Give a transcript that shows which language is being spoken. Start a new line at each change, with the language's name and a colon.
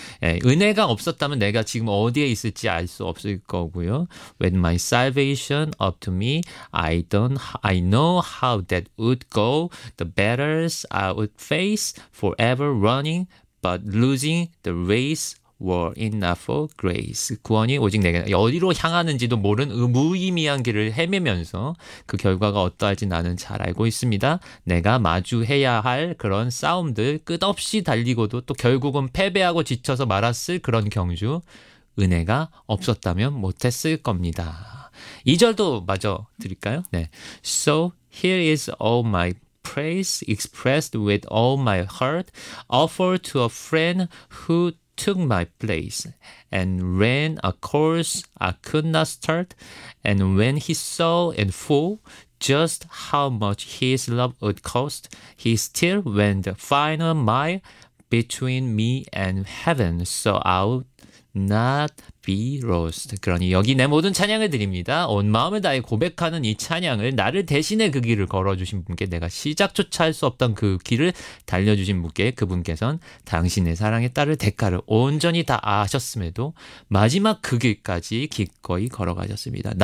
Korean: 예, 은혜가 없었다면 내가 지금 어디에 있을지 알 수 없을 거고요.
English: When my salvation up to me, I know how that would go. The battles I would face, forever running, but losing the race were enough for grace.
Korean: 구원이 오직 내게 어디로 향하는지도 모른 무의미한 길을 헤매면서 그 결과가 어떠할지 나는 잘 알고 있습니다. 내가 마주해야 할 그런 싸움들 끝없이 달리고도 또 결국은 패배하고 지쳐서 말았을 그런 경주 은혜가 없었다면 못했을 겁니다. 2절도 마저 드릴까요? 네.
English: So here is all my praise expressed with all my heart offered to a friend who took my place and ran a course I could not start. And when he saw in full just how much his love would cost, he still went the final mile between me and heaven, so I would not be lost.
Korean: 그러니 여기 내 모든 찬양을 드립니다. 온 마음을 다해 고백하는 이 찬양을 나를 대신해 그 길을 걸어주신 분께 내가 시작조차 할 수 없던 그 길을 달려주신 분께 그분께선 당신의 사랑에 따를 대가를 온전히 다 아셨음에도 마지막 그 길까지 기꺼이 걸어가셨습니다.